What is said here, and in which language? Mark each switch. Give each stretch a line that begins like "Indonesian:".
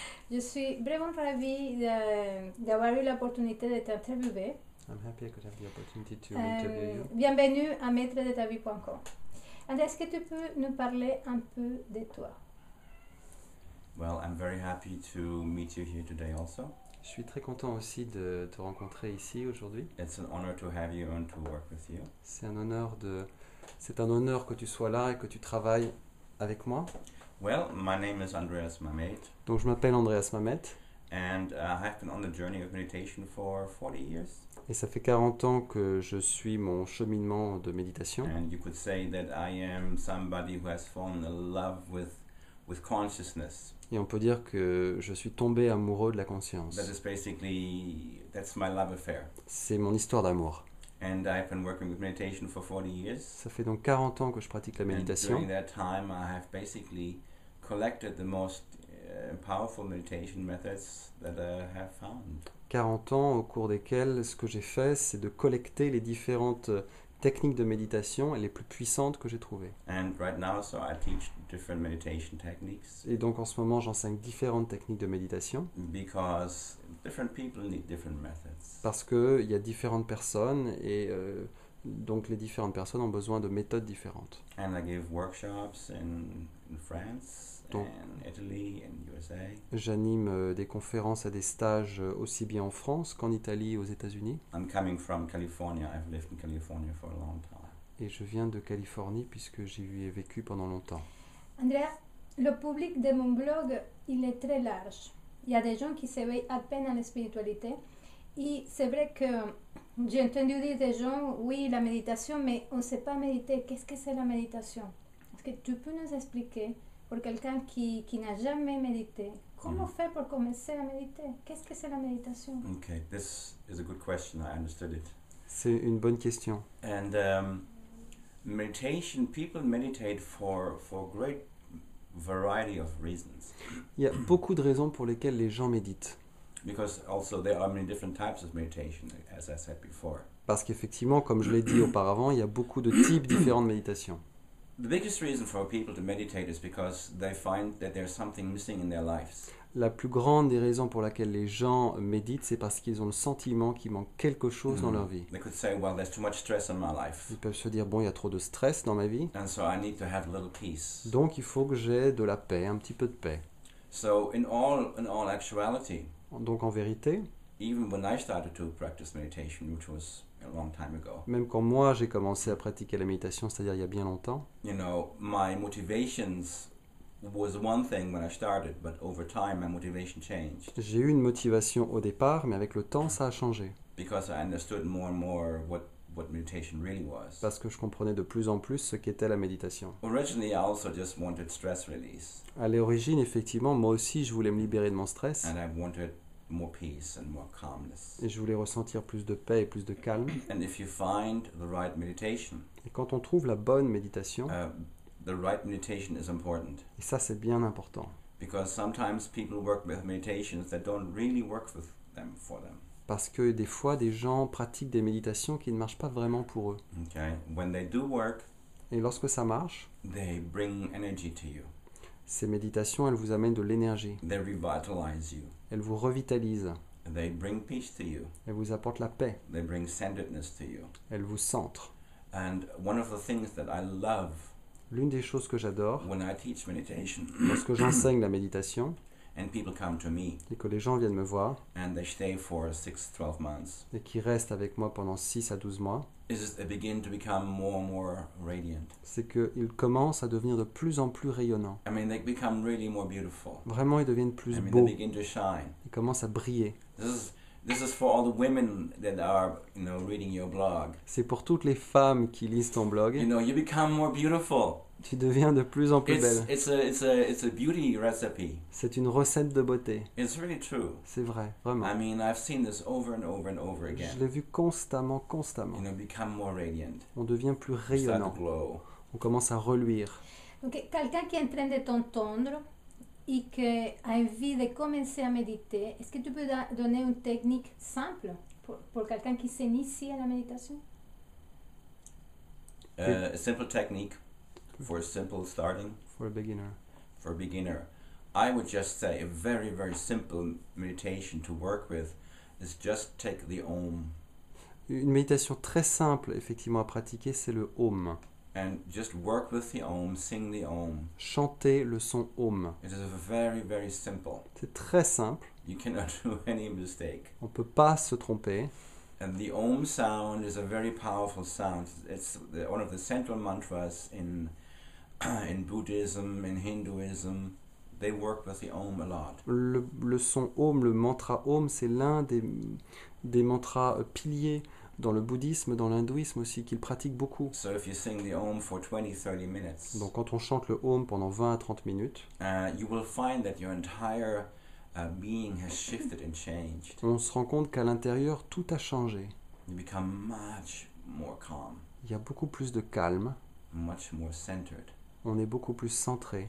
French: je suis vraiment ravie d'avoir eu l'opportunité de t'interviewer.
English: I'm happy I could have the opportunity to interview you.
French: Bienvenue à maître-de-ta-vie.com. Andrea, est-ce que tu peux nous parler un peu de toi?
English: Well, I'm very happy to meet you here today also.
French: Je suis très content aussi de te rencontrer ici aujourd'hui.
English: It's an honor to have you and to work with you.
French: C'est un honneur que tu sois là et que tu travailles avec moi.
English: Well, my name is Andreas Mamet,
French: Donc je m'appelle Andreas Mamet
English: and I've been on the journey of meditation for 40 years.
French: et ça fait 40 ans que je suis mon cheminement de méditation.
English: And you could say that I am somebody who has fallen in love with consciousness.
French: Et on peut dire que je suis tombé amoureux de la conscience.
English: That's my love affair.
French: C'est mon histoire d'amour.
English: And I've been working with meditation for 40 years.
French: Ça fait donc 40 ans que je pratique la méditation.
English: And during that time, I have basically collected the most powerful meditation methods that I have found.
French: 40 ans au cours desquels ce que j'ai fait, c'est de collecter les différentes techniques de méditation et les plus puissantes que j'ai trouvées.
English: And right now, so I teach different meditation techniques.
French: Et donc en ce moment, j'enseigne différentes techniques de méditation.
English: Because different people need different methods.
French: Parce qu'il y a différentes personnes et donc les différentes personnes ont besoin de méthodes différentes.
English: And I give workshops in France,
French: Donc,
English: and Italy, and USA.
French: J'anime des conférences et des stages aussi bien en France qu'en Italie et aux États-Unis.
English: I'm coming from California. I've lived in California for a long time.
French: Et je viens de Californie puisque j'y ai vécu pendant longtemps. Andrea, le public de mon blog, il est très large. Il y a des gens qui s'éveillent à peine à la spiritualité. Et c'est vrai que j'ai entendu dire des gens, oui, la méditation, mais on ne sait pas méditer. Qu'est-ce que c'est la méditation? Est-ce que tu peux nous expliquer, pour quelqu'un qui n'a jamais médité, comment faire pour commencer à méditer? Qu'est-ce que c'est la méditation?
English: Okay, this is a good question. I understood it.
French: C'est une bonne question.
English: And meditation, people meditate for a great variety of reasons.
French: Il y a beaucoup de raisons pour lesquelles les gens méditent.
English: Because also there are many different types of meditation, as I said before.
French: Parce qu'effectivement, comme je l'ai dit auparavant, il y a beaucoup de types différents de méditation.
English: The biggest reason for people to meditate is because they find that there's something missing in their lives.
French: La plus grande des raisons pour laquelle les gens méditent, c'est parce qu'ils ont le sentiment qu'il manque quelque chose dans leur vie.
English: They could say, well, there's too much stress in my life,
French: Ils peuvent se dire, bon, il y a trop de stress dans ma vie,
English: and so I need to have a little peace.
French: donc il faut que j'ai de la paix, un petit peu de paix.
English: So in all actuality,
French: Donc en vérité,
English: even when I started to practice meditation, which was a long time ago,
French: même quand moi j'ai commencé à pratiquer la méditation, c'est-à-dire il y a bien longtemps,
English: you know, my motivations was one thing when I started, but over time my motivation changed
French: j'ai eu une motivation au départ, mais avec le temps ça a changé.
English: because I understood more and more what meditation really was.
French: Parce que je comprenais de plus en plus ce qu'était la méditation.
English: Originally, I also just wanted stress release,
French: À l'origine, effectivement, moi aussi je voulais me libérer de mon stress,
English: and I wanted more peace and more calmness.
French: et je voulais ressentir plus de paix et plus de calme.
English: And if you find the right meditation,
French: Et quand on trouve la bonne méditation,
English: the right meditation is important.
French: et ça c'est bien important,
English: Because sometimes people work with meditations that don't really work for them.
French: parce que des fois des gens pratiquent des méditations qui ne marchent pas vraiment pour eux.
English: Okay? When they do work,
French: Et lorsque ça marche,
English: they bring energy to you.
French: ces méditations, elles vous amènent de l'énergie,
English: They revitalize you.
French: elles vous revitalisent,
English: They bring peace to you.
French: elles vous apportent la paix,
English: They bring centeredness to you.
French: elles vous centrent.
English: And one of the things that I love
French: L'une des choses que j'adore,
English: when I teach meditation
French: lorsque j'enseigne la méditation,
English: and people come to me
French: et que les gens viennent me voir,
English: and they stay for 6-12 months,
French: et qui restent avec moi pendant 6 à 12 mois,
English: is they begin to become more and more radiant.
French: c'est qu'ils commencent à devenir de plus en plus rayonnants.
English: I mean, they become really more beautiful.
French: Vraiment, ils deviennent
English: I
French: plus
English: mean,
French: beaux,
English: they begin to shine.
French: ils commencent à briller.
English: This is for all the women that are, reading your blog.
French: C'est pour toutes les femmes qui lisent ton blog,
English: You become more beautiful.
French: tu deviens de plus en plus belle.
English: It's a beauty recipe.
French: C'est une recette de beauté,
English: It's really true.
French: c'est vrai, vraiment.
English: I mean, I've seen this over and over and over
French: Je
English: again.
French: l'ai vu constamment.
English: Become more radiant.
French: On devient plus
English: You start
French: rayonnant,
English: to glow.
French: on commence à reluire. Donc, quelqu'un qui est en train de t'entendre et qui a envie de commencer à méditer, est-ce que tu peux donner une technique simple pour quelqu'un qui s'initie à la méditation?
English: A simple technique for simple starting. For a beginner. for a beginner, I would just say a very, very simple meditation to work with is just take the Om
French: Une méditation très simple, effectivement, à pratiquer, c'est le Om.
English: and just work with the Om, sing the Om.
French: Chanter le son Om.
English: It is very, very simple.
French: C'est très simple,
English: You cannot do any mistake.
French: on ne peut pas se tromper.
English: And the Om sound is a very powerful sound. It's one of the central mantras in Buddhism, in Hinduism. They work with the Om a lot.
French: Le son Om, le mantra Om, c'est l'un des mantras piliers dans le bouddhisme, dans l'hindouisme aussi, qu'ils pratiquent beaucoup.
English: So if you sing the Om for 20-30 minutes,
French: Donc quand on chante le Om pendant 20 à 30 minutes,
English: you will find that your entire being has shifted and changed.
French: on se rend compte qu'à l'intérieur, tout a changé.
English: You become much more calm,
French: Il y a beaucoup plus de calme,
English: much more centered.
French: on est beaucoup plus centré,